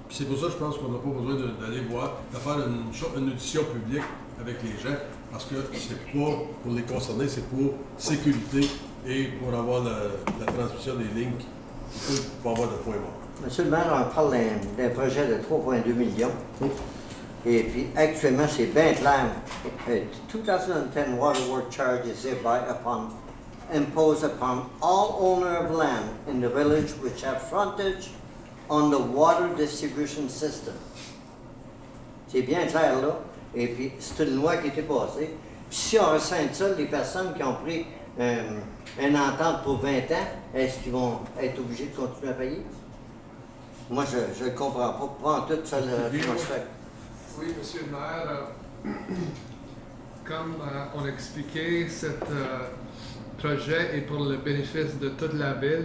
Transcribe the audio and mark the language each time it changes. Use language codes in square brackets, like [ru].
[fr] Puis c'est pour ça que je pense qu'on n'a pas besoin d'aller voir, de faire une audition publique avec les gens, parce que c'est pas pour les concerner, c'est pour sécurité et pour avoir la transmission des lignes pour avoir de points morts. Monsieur le maire, on parle d'un projet de 3,2 millions. Et puis, actuellement, c'est bien clair. [en] 2010 water work charge is hereby imposed upon all owner of land in the village which have frontage on the water distribution system. [fr] C'est bien clair là. Et puis, c'est une loi qui a été passée. Puis si on rescinde ça, les personnes qui ont pris une entente pour 20 ans, est-ce qu'ils vont être obligés de continuer à payer? Moi, je ne comprends pas. Pas en tout ça, comment se fait. Oui, Monsieur le maire, comme on expliquait, ce projet est pour le bénéfice de toute la ville.